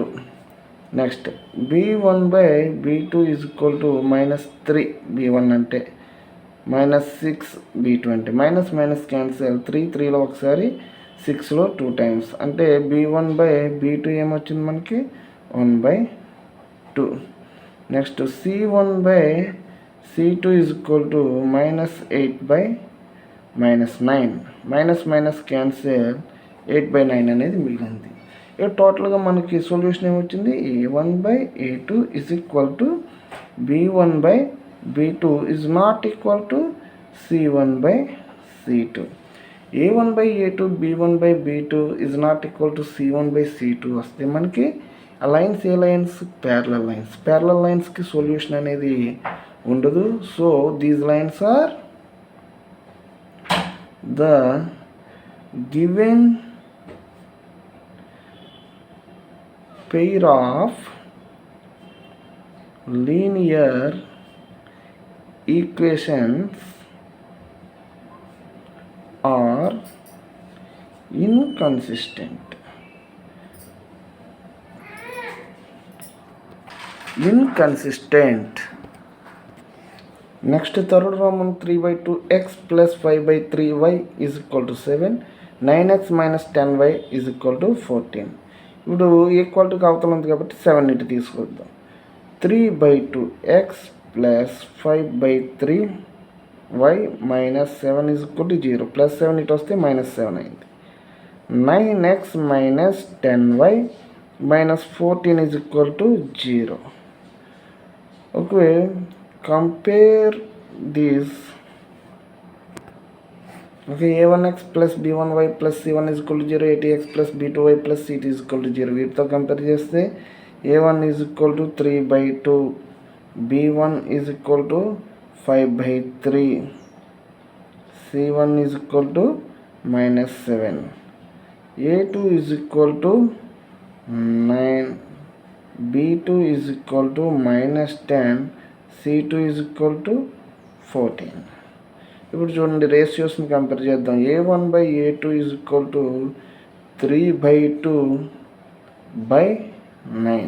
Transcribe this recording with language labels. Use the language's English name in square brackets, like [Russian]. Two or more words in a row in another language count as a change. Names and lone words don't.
[English] నెక్స్ట్ b1/b2 is equal to -3, [Telugu] b1 అంటే -6, b2 అంటే [English] minus cancel, [Telugu] 3లో ఒకసారి, 6లో 2 టైమ్స్, అంటే b1/b2 ఏమొచ్చింది మనకి 1/2. [English] నెక్స్ట్ c1/c2 is equal to -8/-9, minus cancel, [Telugu] 8/9 అనేది మిగిలింది. ఇక్కడ టోటల్గా మనకి సొల్యూషన్ ఏమొచ్చింది [English] a1/a2 is equal to b1/b2 is not equal to c1/c2. a1/a2 b1/b2 is not equal to c1/c2 [Telugu] వస్తే మనకి ఆ లైన్స్ ఏ లైన్స్ [English] parallel lines. parallel lines [Telugu] సొల్యూషన్ అనేది ఉండదు. [English] so these lines are the given pair of linear equations are inconsistent. next third roman 3/2x + 5/3y = 7. 9x - 10y = 14. [Telugu] ఇప్పుడు ఈక్వాలిటీకి అవతల ఉంది కాబట్టి 7 ఇటు తీసుకొద్దాం. 3/2x + 5/3y - 7 = 0. +7 ఇటు వస్తే -7 అయింది. 9x - 10y - 14 = 0. [English] ఓకే, compare these. Okay, a1x + b1y + c1 = 0, a2x + b2y + c2 = 0. [Telugu] వీటితో కంపేర్ చేస్తే a1 = 3/2, b1 = 5/3, c1 = -7, a2 = 9, b2 = -10, c2 = 14. ఇప్పుడు చూడండి, రేషియోస్ని కంపేర్ చేద్దాం. a1/a2 = 3/2/9.